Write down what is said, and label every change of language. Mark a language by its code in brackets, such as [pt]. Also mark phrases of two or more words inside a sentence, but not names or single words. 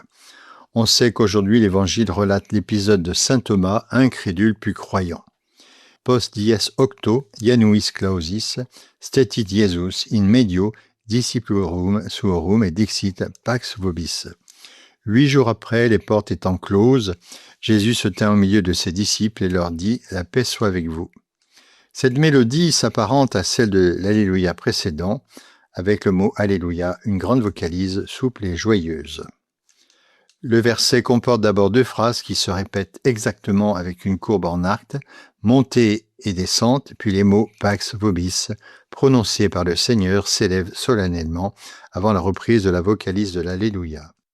[fr] On sait qu'aujourd'hui l'Évangile relate l'épisode de saint Thomas, incrédule puis croyant. [la] Post dies octo, Januis clausis, stetit Jesus in medio discipulorum suorum et dixit pax vobis. [fr] 8 jours après, les portes étant closes, Jésus se tint au milieu de ses disciples et leur dit « La paix soit avec vous ». Cette mélodie s'apparente à celle de l'Alléluia précédent, avec le mot « Alléluia », une grande vocalise souple et joyeuse. Le verset comporte d'abord 2 phrases qui se répètent exactement avec une courbe en arc, montée et descente, puis les mots « [la] Pax vobis [fr] » prononcés par le Seigneur s'élèvent solennellement avant la reprise de la vocalise de l'Alléluia.